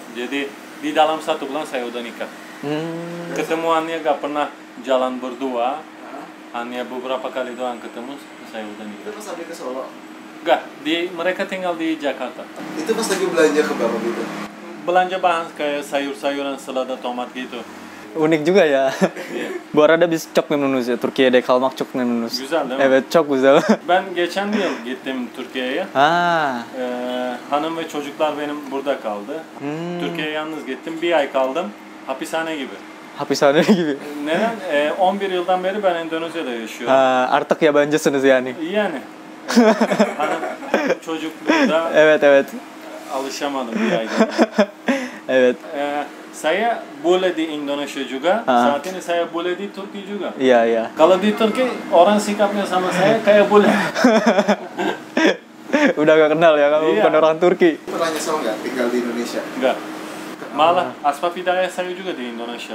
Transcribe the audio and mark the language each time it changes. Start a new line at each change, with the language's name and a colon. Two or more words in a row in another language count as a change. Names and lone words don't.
Indonesian: Jadi di dalam 1 bulan saya udah nikah. Ketemuannya gak pernah jalan berdua, hanya beberapa kali doang ketemu, saya udah nikah. Itu pas lagi ke Solo? Enggak, mereka tinggal di Jakarta. Itu pas lagi belanja ke bapak gitu? Belanja bahan kayak sayur-sayuran, selada, tomat gitu. Unik juga ya. Yeah.
Turkish: Bu arada biz çok memnunuz ya. Türkiye'de kalmak çok memnunuz. Güzel değil mi? Evet çok güzel. Ben geçen yıl gittim Türkiye'ye. Hanım ve çocuklar benim burada kaldı. Türkiye'ye yalnız gittim. 1 ay kaldım. Hapishane gibi. Hapishane gibi. Neden? 11 yıldan beri ben Endonezya'da yaşıyorum. Artık yabancısınız yani. Yani. Hanım, çocuk burada. Evet. Alışamadım 1 ayda. Evet.
Indonesian: Saya boleh di Indonesia juga. Saat ini saya boleh di Turki juga. Iya. Kalau di Turki orang sikapnya sama saya kayak boleh. Udah gak kenal ya kamu bukan orang Turki. Pernah nyesel nggak tinggal di Indonesia? Enggak. Malah asbab hidayah saya juga di Indonesia.